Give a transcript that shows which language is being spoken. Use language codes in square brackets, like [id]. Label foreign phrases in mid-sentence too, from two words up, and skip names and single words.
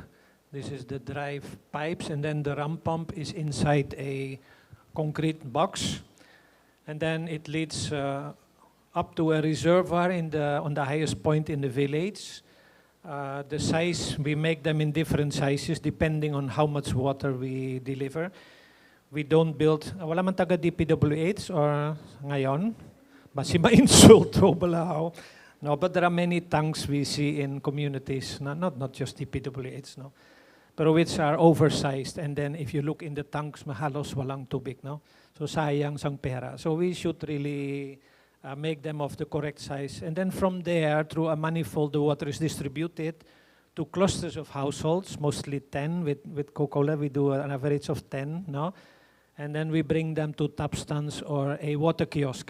[en] This is the drive pipes, and then the ramp pump is inside a concrete box. And then it leads up to a reservoir on the highest point in the village. The size, we make them in different sizes depending on how much water we deliver. We don't build, [hil] wala man taga DPWH or ngayon, basi ma-insult o balahaw. [en] No, but there are many tanks we see in communities, not just DPWH, no, pero which are oversized. And then if you look in the tanks, [hil] mahalos walang tubig, no. So sayang sang pera. [en] So we should really make them of the correct size. And then from there, through a manifold, the water is distributed to clusters of households, mostly 10. With Coca-Cola, we do an average of 10, no? And then we bring them to tap stands or a water kiosk.